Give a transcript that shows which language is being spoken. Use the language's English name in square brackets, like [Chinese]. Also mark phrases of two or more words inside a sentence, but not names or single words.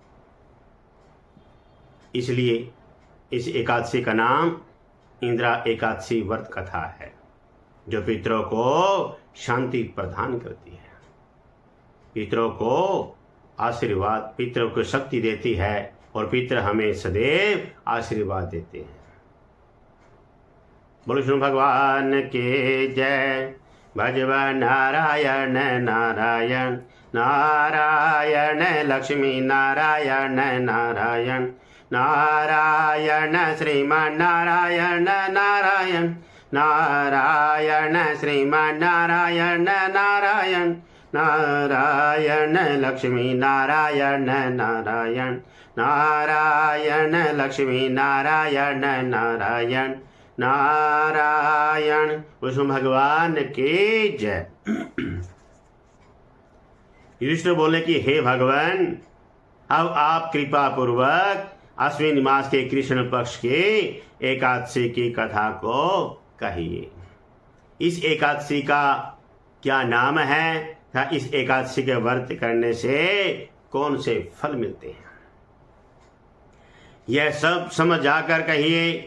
[Hindi] इसलिए इस एकादशी का नाम इंदिरा एकादशी व्रत कथा है, जो पितरों को शांति प्रदान करती है, पितरों को आशीर्वाद, पितरों को शक्ति देती है और पितर हमें सदैव आशीर्वाद देते हैं। बोलो विष्णु भगवान के जय। भजवा नारायण नारायण नारायण, लक्ष्मी नारायण नारायण नारायण, श्रीमान नारायण नारायण नारायण, श्रीमान नारायण नारायण नारायण, लक्ष्मी नारायण नारायण नारायण, लक्ष्मी नारायण नारायण नारायण। विष्णु भगवान की जय। युधिष्ठिर बोले कि हे भगवान, अब आप कृपा पूर्वक अश्विन मास के कृष्ण पक्ष के एकादशी की कथा को कहिए। इस एकादशी का क्या नाम है तथा इस एकादशी के व्रत करने से कौन से फल मिलते हैं, यह सब समझ जाकर कहिए।